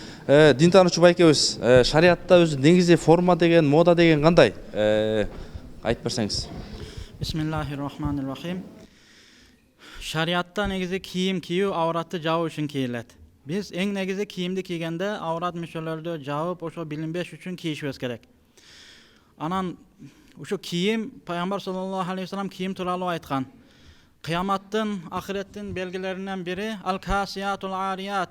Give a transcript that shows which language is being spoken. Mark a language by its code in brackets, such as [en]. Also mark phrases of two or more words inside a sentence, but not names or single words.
[ky] Дин таануучу байкебиз, шариатта өзү негизи форма деген, мода деген кандай? Айтып берсеңиз. [ar] بسم الله الرحمن الرحيم. [ky] Шариатта негизи кийим кийүү авратты жабуу үчүн кийилет. Biz эң негизи кийимди кийгенде аврат мүчөлөрдү жабып, ошо билинбеш үчүн кийишибиз керек. Анан ошо кийим Пайгамбар [ar] صلى الله عليه وسلم [ky] кийим тууралуу айткан. Кыяматтын, ахиреттин белгилеринен бири [ar] الكاسيات العاريات.